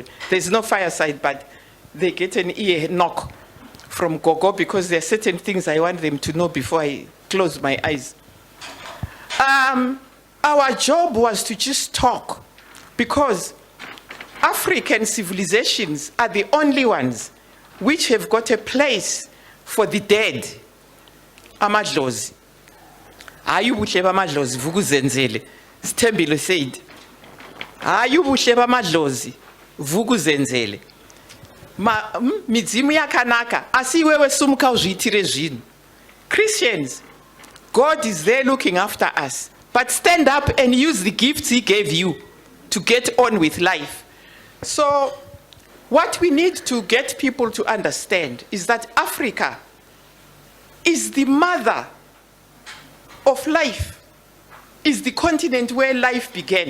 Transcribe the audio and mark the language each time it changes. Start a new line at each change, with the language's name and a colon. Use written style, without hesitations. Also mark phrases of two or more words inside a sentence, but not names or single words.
English: There's no fireside, but they get an ear knock from Gogo because there are certain things I want them to know before I close my eyes. Our job was to just talk, because African civilizations are the only ones which have got a place for the dead.
North Ndebele: Amadlozi. Hayi ubuhle bamadlozi vukuzenzele. Sithembile said. Hayi ubuhle bamadlozi vukuzenzele.
Shona: Midzimu yakanaka asiwewe sumuka uzviitire zvinhu.
English: Christians, God is there looking after us. But stand up and use the gifts he gave you to get on with life. So what we need to get people to understand is that Africa is the mother of life, is the continent where life began.